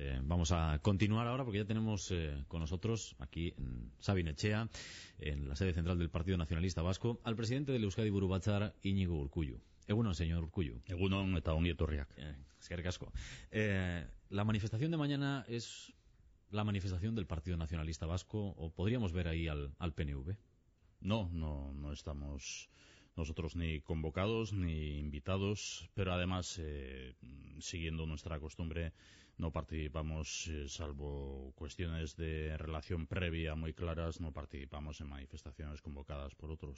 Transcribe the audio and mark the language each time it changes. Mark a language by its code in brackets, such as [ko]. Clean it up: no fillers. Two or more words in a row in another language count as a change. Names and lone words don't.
[es] vamos a continuar ahora porque ya tenemos con nosotros aquí en Sabin Etxea, en la sede central del Partido Nacionalista Vasco, al presidente del Euskadi Buru Batzar, Iñigo Urkullu. [eu] Egunon, señor Urkullu. Egunon eta ongi etorriak. Eskerrik asko. [es] La manifestación de mañana es la manifestación del Partido Nacionalista Vasco, o podríamos ver ahí al PNV. No estamos nosotros ni convocados ni invitados, pero además, siguiendo nuestra costumbre, no participamos, salvo cuestiones de relación previa muy claras, no participamos en manifestaciones convocadas por otros.